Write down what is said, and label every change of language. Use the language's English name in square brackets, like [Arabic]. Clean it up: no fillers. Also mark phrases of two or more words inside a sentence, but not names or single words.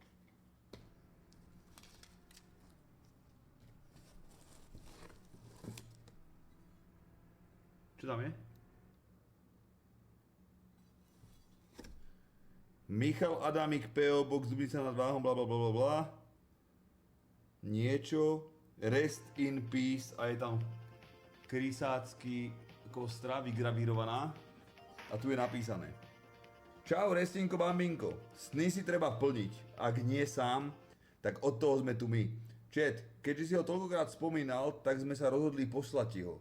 [Slovak] Čo tam je? Michal Adamik, PO Box Dubnica nad Váhom, blablabla. Niečo. [English] Rest in peace [Slovak] a je tam krysácky kostra vygravírovaná. A tu je napísané. Čau, Restinko Bambinko. Sny si treba plniť. Ak nie sám, Tak od toho sme tu my. Chat, keďže si ho toľkokrát spomínal, tak sme sa rozhodli poslať ti ho.